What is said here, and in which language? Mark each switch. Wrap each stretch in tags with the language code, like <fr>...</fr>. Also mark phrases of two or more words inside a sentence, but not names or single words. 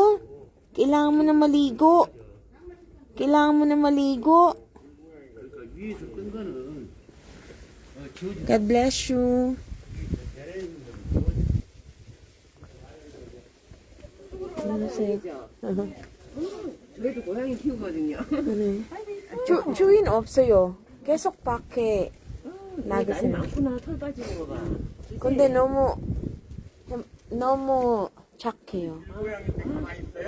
<tl>Kailangan mo na maligo. Kailangan mo na maligo.</tl> <en>God bless you.</en> <tl>Ano sa'yo?</tl> <ko>그래도 고양이 키우거든요. 주인 없어요. 계속 밖에 날이 나가세요. 많구나. 털 빠지는 거 봐. 근데 너무 착해요. 고양인데 가만히 있어요?</ko>